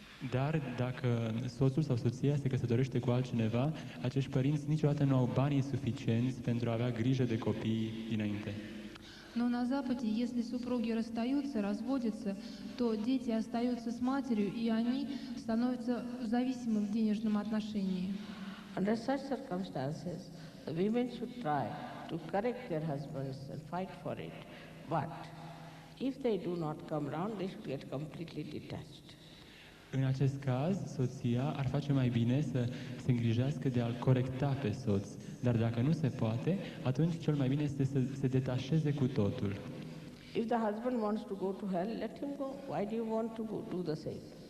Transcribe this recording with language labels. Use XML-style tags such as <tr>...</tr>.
<ro>Dar dacă soțul sau soția se căsătorește cu altcineva, acești părinți niciodată nu au banii suficienți pentru a avea grijă de copii dinainte.</ro> <ru>Но на Западе, если супруги расстаются, разводятся, то дети остаются с матерью, и они становятся зависимы в денежном отношении.</ru> <en>Under such circumstances, the women should try to correct their husbands and fight for it. But if they do not come round, they should get completely detached.</en> <ro>În acest caz, soția ar face mai bine să se îngrijească de a-l corecta pe soț, dar dacă nu se poate, atunci cel mai bine este să se detașeze cu totul.</ro> <en>If the husband wants to go to hell, let him go. Why do you want to do the same?</en>